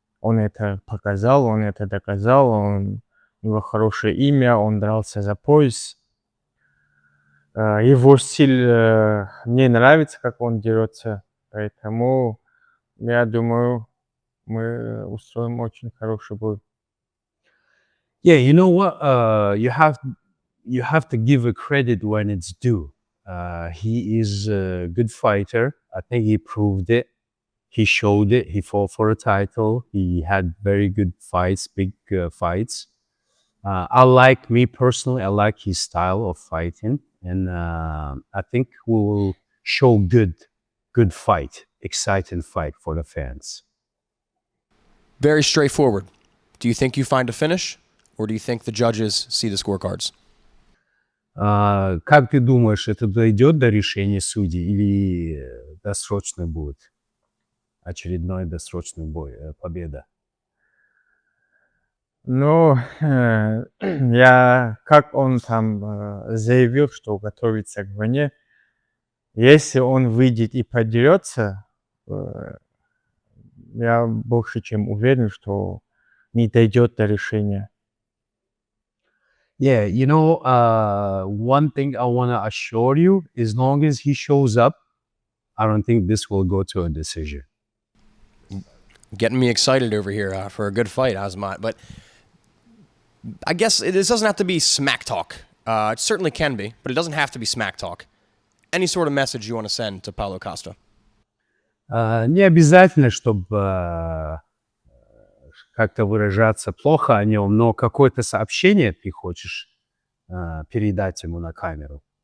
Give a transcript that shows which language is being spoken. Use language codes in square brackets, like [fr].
[ru] Он это показал, он это доказал. У него хорошее имя, он дрался за пояс. Его стиль мне нравится, как он дерется. Поэтому, я думаю, мы устроим очень хороший бой. [en] Yeah, you know what? You have to give a credit when it's due. He is a good fighter. I think he proved it. He showed it. He fought for a title. He had very good fights, big fights. Me personally, I like his style of fighting. And I think we will show good fight, exciting fight for the fans. Very straightforward. Do you think you find a finish, or do you think the judges see the scorecards? [ru] Как ты думаешь, это дойдет до решения судей или досрочно будет? Очередной досрочный бой, победа. Ну, я, как он там заявил, что готовится к войне, если он выйдет и подерется, я больше чем уверен, что не дойдет до решения. [en] Yeah, one thing I want to assure you, as long as he shows up, I don't think this will go to a decision. Getting me excited over here for a good fight, AZAMAT. But I guess this doesn't have to be smack talk. It certainly can be, but it doesn't have to be smack talk. Any sort of message you want to send to Paulo Costa? [ru] Не обязательно, чтобы как-то выражаться плохо о нем, но какое-то сообщение ты хочешь передать ему на камеру.